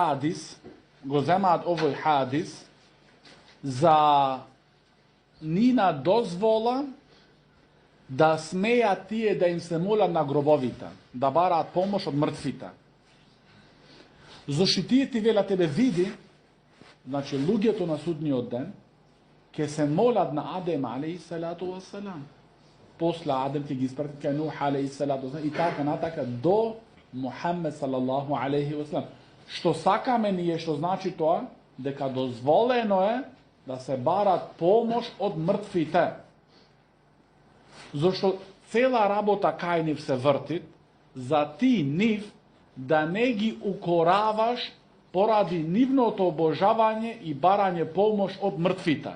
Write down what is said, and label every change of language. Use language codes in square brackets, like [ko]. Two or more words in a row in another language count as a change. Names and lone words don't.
[mk] хадис, за нина дозвола да смеат тие да им се молат на гробовите, да бараат помош од мртвите. Зошто тие ти велат тебе види, значи луѓето на судниот ден ќе се молат на Адем [ar] عليه الصلاة والسلام. [mk] После Адем ќе ги испрати кај Нух [ar] عليه الصلاة والسلام [mk] и така натака до Мухаммед [ar] صلى الله عليه وسلم. [mk] Што сакаме ние, што значи тоа? Дека дозволено е да се барат помош од мртвите. Зошто цела работа кај нив се врти, за ти нив да не ги укораваш поради нивното обожавање и барање помош од мртвите.